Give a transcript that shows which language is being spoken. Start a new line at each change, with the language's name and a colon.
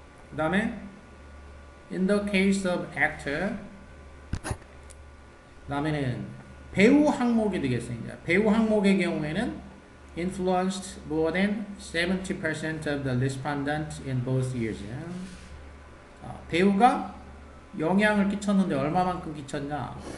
Korean: 그 다음에
English: in the case of actor,
Korean: 그 다음에는 배우 항목이 되겠습니다. 배우 항목의 경우에는
English: influenced more than 70% of the respondents in both years.
Korean: 배우가 영향을 끼쳤는데 얼마만큼 끼쳤냐?